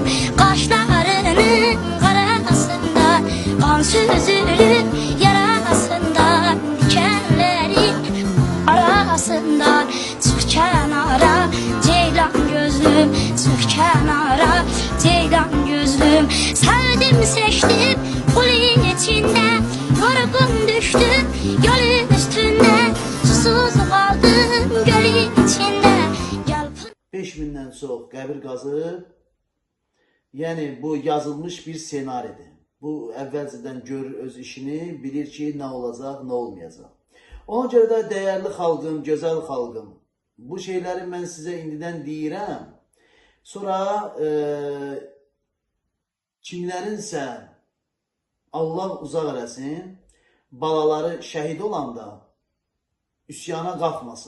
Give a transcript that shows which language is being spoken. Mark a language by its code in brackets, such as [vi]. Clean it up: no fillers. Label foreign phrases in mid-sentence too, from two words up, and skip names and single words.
[tr] Kaşlarının karasından, kan süzülür yarasından, dikenlerin arasından çık kenara, ceylan gözlüm, çık kenara, ceylan gözlüm. Sevdim seçtim kulin içinde, yorgun düştüm gölün üstünde, susuz kaldım gölün içinde. [az] 5000'den çox qəbir qazıb. Yəni bu yazılmış bir senaridir. Bu əvvəlcədən görür öz işini, bilir ki nə olacaq, nə olmayacaq. Ona görə də dəyərli xalqım, gözəl xalqım, bu şeyləri mən sizə indidən deyirəm. Sonra kimlərinsə Allah uzaq eləsin, balaları şəhid olanda üsyana qalxmasın.